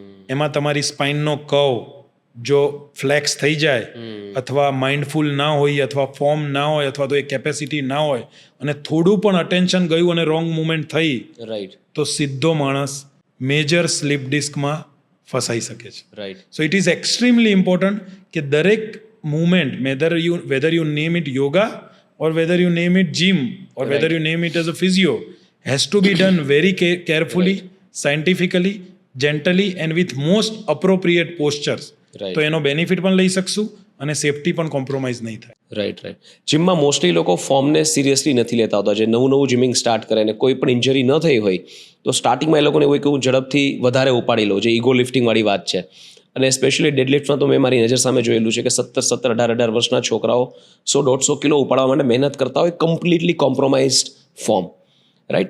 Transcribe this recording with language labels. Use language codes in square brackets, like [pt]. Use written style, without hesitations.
[gu] એમાં તમારી સ્પાઇનનો કર્વ જો ફ્લેક્સ થઈ જાય અથવા માઇન્ડફુલ ના હોય અથવા ફોર્મ ના હોય અથવા તો એ કેપેસિટી ના હોય અને થોડું પણ અટેન્શન ગયું અને રોંગ મુવમેન્ટ થઈ, રાઈટ, તો સીધો માણસ મેજર સ્લીપ ડિસ્કમાં ફસાઈ શકે છે. [en] Right. So it is extremely important [gu] કે [en] દરેક movement whether you name it yoga or whether you name it gym or whether you name it as a physio has to be done very carefully, scientifically, gently and with most appropriate postures. [gu] તો એનો benefit પણ લઈ શકશું અને safety પણ compromise નહીં થાય. [en] Right. [gu] જીમમાં મોસ્ટલી લોકો ફોર્મને સિરિયસલી નથી લેતા હોતા. જે નવું જીમિંગ સ્ટાર્ટ કરે ને કોઈ પણ ઇન્જરી ન થઈ હોય તો સ્ટાર્ટિંગમાં એ લોકોને એવું કેવું ઝડપથી વધારે ઉપાડી લો, જે ઈગો લિફ્ટિંગવાળી વાત છે. અને સ્પેશિયલી ડેડલિફ્ટમાં તો મેં મારી નજર સામે જોયેલું છે કે 17, 18 વર્ષના છોકરાઓ 100-150 કિલો ઉપાડવા માટે મહેનત કરતા હોય, કમ્પ્લીટલી કોમ્પ્રોમાઇઝડ ફોર્મ. રાઈટ.